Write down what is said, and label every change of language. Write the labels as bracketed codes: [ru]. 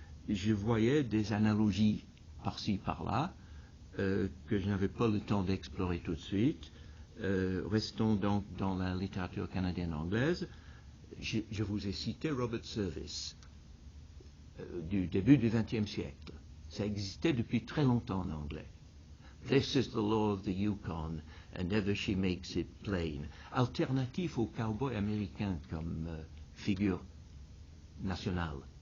[fr] Je voyais des analogies par-ci, par-là, que je n'avais pas le temps d'explorer tout de suite. Restons donc dans la littérature canadienne-anglaise. Je vous ai cité Robert Service, du début du XXe siècle. Ça existait depuis très longtemps en anglais. [en] This is the law of the Yukon, and ever she makes it plain. [fr] Alternatif au cowboy américain comme figure nationale.